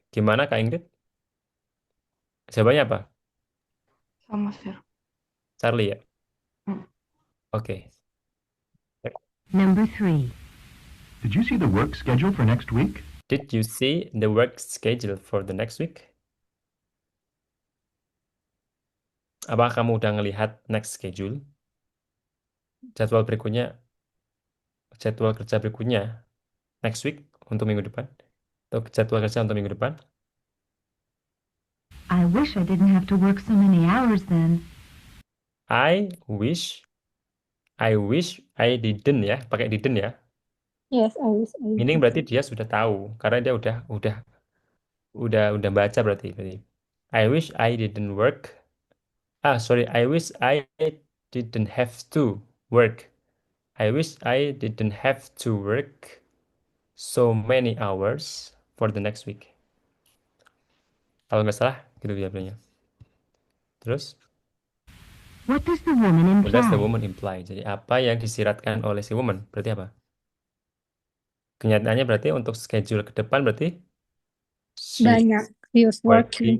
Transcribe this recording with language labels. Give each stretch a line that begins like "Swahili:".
Indonesian: Gimana Kak Ingrid? Jawabannya apa? Sama, Sir. Charlie ya? Hmm. Oke.
English: Number 3. Did you see the work schedule for next week? Did you see the work schedule for the next week?
Indonesian: Apa kamu udah ngelihat
English: next schedule?
Indonesian: Jadwal berikutnya, jadwal kerja berikutnya
English: next week
Indonesian: untuk minggu depan? Atau jadwal kerja untuk minggu depan?
English: I wish I didn't have to work so many hours then. I wish I didn't
Indonesian: ya, pakai
English: didn't ya. Yes, I wish I Meaning did.
Indonesian: berarti dia sudah tahu karena dia udah baca berarti.
English: I wish I didn't work. Sorry, I wish I didn't have to work. I wish I didn't have to work so many hours for the next week.
Indonesian: Kalau nggak salah, gitu dia bilangnya. Terus,
English: What does the woman what does the imply? woman imply?
Indonesian: Jadi apa yang disiratkan oleh si woman? Berarti apa? Kenyataannya berarti untuk schedule ke depan berarti
English: she's
Indonesian: Banyak.
English: He was working.